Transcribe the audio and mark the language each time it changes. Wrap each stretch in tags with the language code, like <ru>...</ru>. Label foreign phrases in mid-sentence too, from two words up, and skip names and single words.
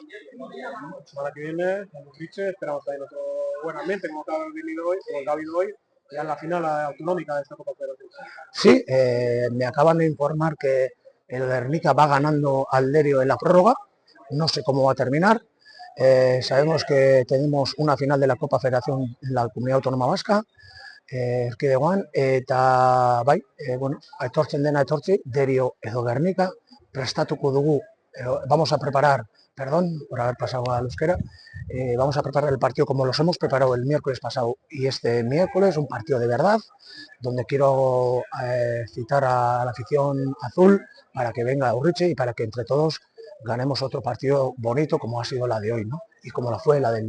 <es>La semana que viene, hemos dicho, esperamos también otro buen ambiente como ha habido hoy, ya en la final autonómica de esta Copa Federación. Sí, me acaban de informar que el Guernica va ganando al Derio en la prórroga, no sé cómo va a terminar. Sabemos que tenemos una final de la Copa Federación en la Comunidad Autónoma Vasca,</es> <eu>Erkidegoan, eta bai, bueno, etortzen dena etortzi, Derio edo Gernika, prestatuko dugu,</eu> <es>vamos a preparar, perdón por haber pasado al euskera, vamos a preparar el partido como los hemos preparado el miércoles pasado y este miércoles, un partido de verdad, donde quiero citar a la afición azul para que venga a Urriche y para que entre todos ganemos otro partido bonito como ha sido la de hoy, ¿no?</es>